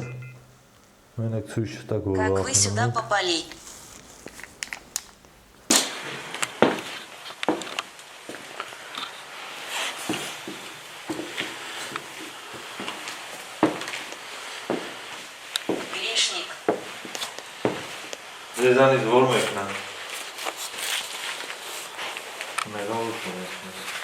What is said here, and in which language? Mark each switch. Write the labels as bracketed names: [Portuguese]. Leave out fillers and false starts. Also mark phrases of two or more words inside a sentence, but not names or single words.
[Armenian] Մենակ ցույց չտակ որ [Russian] Как вы [Armenian] վախենում [Russian] сюда [Armenian] եք։ [Russian] попали? Грешник. [Armenian] Ձեզանից որ մեկն է։ Մեղավոր կա մեջները։